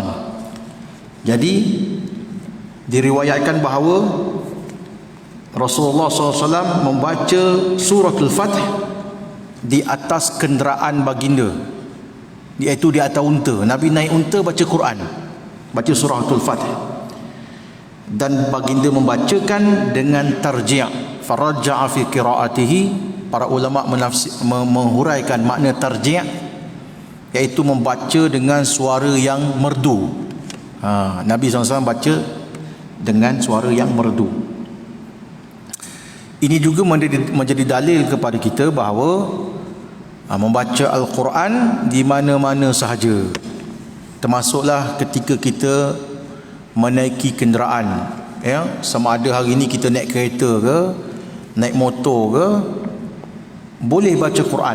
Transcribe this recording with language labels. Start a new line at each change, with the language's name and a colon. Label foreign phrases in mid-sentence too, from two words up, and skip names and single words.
Malay: Jadi diriwayatkan bahawa Rasulullah SAW membaca suratul Fath di atas kenderaan baginda, iaitu di atas unta. Nabi naik unta baca Quran, baca suratul Fath, dan baginda membacakan dengan tarji'.
Arabic: فرجع في قراءته.
Malay: Para ulama menghuraikan makna tarji', iaitu membaca dengan suara yang merdu. Nabi SAW baca dengan suara yang merdu. Ini juga menjadi dalil kepada kita bahawa membaca Al-Quran di mana-mana sahaja, termasuklah ketika kita menaiki kenderaan, ya, sama ada hari ini kita naik kereta ke, naik motor ke, boleh baca Quran.